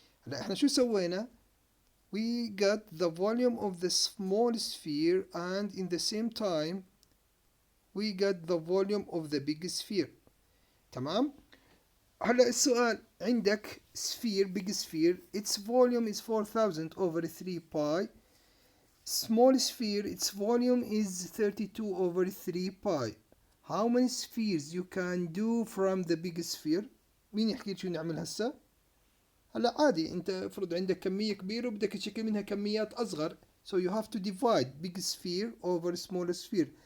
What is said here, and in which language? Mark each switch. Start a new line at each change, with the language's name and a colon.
Arabic: هلا احنا شو سوينا؟
English: We got the volume of the small sphere and in the same time we got the volume of the big sphere.
Arabic: تمام. هلا السؤال عندك
English: sphere big sphere its volume is 4000 over 3 pi. Small sphere its volume is 32 over 3 pi. How many spheres you can do from the big sphere؟
Arabic: مين يحكي شو نعمل هسه؟ هلا عادي انت افرض عندك كمية كبيرة وبدك تشكل منها كميات اصغر.
English: So you have to divide big sphere over small sphere.